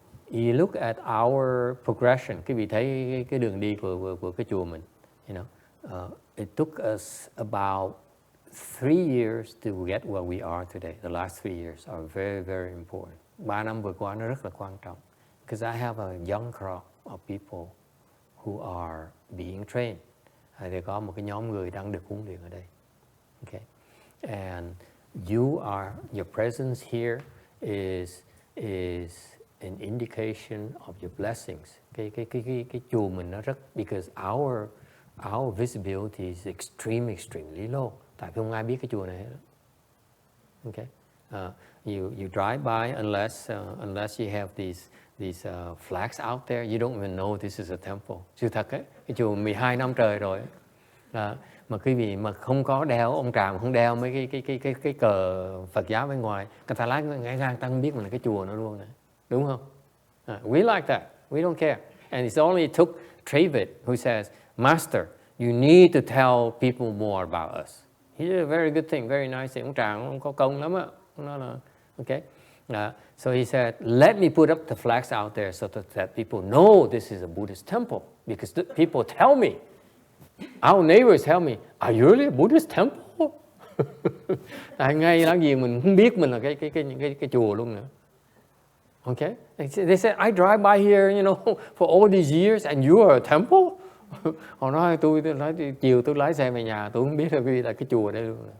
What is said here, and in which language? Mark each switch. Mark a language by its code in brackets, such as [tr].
[en] You look at our progression. [vi] Quý vị thấy cái đường đi của cái chùa mình. [en] You know, it took us about 3 years to get where we are today. The last 3 years are very, very important. [vi] 3 năm vừa qua nó rất là quan trọng. [en] Because I have a young crowd of people who are being trained. [vi] Thì có một cái nhóm người đang được huấn luyện ở đây. [en] Okay. And your presence here is an indication of your blessings. [vi] Cái chùa mình nó rất, [en] because our visibility is extremely low. [vi] Tại vì không ai biết cái chùa này hết. [en] Okay. You drive by unless you have these flags out there, you don't even know this is a temple. [vi] Sự thật ấy, cái chùa 12 năm trời rồi ấy, mà quý vị mà không có đeo ông Tràm, không đeo mấy cái cờ Phật giáo bên ngoài, người ta lái ngang ta không biết mình là cái chùa nữa luôn này. Đúng không? [en] We like that. We don't care. And it's only took Travis who says, Master, you need to tell people more about us. He did a very good thing, very nice thing. [vi] Ông Tràm ông có công lắm á. [en] Nó là okay. So he said, let me put up the flags out there so that people know this is a Buddhist temple. Because people tell me, our neighbors tell me, are you really a Buddhist temple? [vi] Ngay làm gì mình không biết mình là cái chùa luôn nữa. [en] Okay? They said, I drive by here, you know, for all these years and you are a temple? [vi] Họ nói, chiều tôi lái xe về nhà, tôi không biết là cái chùa đây luôn.